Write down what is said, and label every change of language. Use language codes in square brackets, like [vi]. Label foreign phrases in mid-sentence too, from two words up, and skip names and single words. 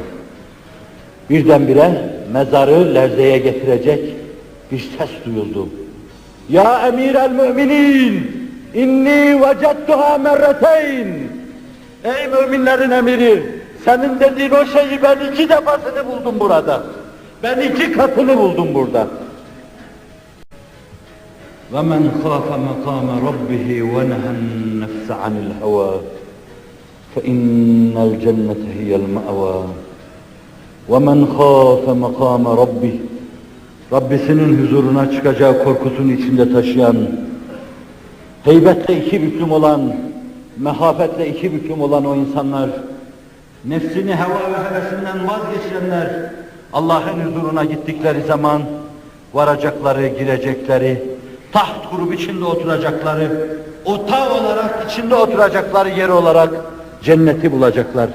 [tr] Birdenbire mezarı lerzeye getirecek bir ses duyuldu. [ar] يا أمير المؤمنين، إني وجدتها مرتين. [tr] Ey müminlerin emiri, senin dediğin o şeyi ben 2 defasını buldum burada. Ben 2 katını buldum burada. [ar] وَمَنْ خَافَ مَقَامَ رَبِّهِ وَنَهَى النَّفْسَ عَنِ الْهَوَى فَإِنَّ الْجَنَّةَ هِيَ الْمَأْوَى وَمَنْ خَافَ مَقَامَ رَبِّهِ [tr] Rabbisinin huzuruna çıkacağı korkusunu içinde taşıyan, heybetle 2 büklüm olan, mehafetle 2 büklüm olan o insanlar, nefsini heva ve hevesinden vazgeçenler, Allah'ın huzuruna gittikleri zaman varacakları, girecekleri, taht kurup içinde oturacakları, otağı olarak içinde oturacakları yer olarak cenneti bulacaklar.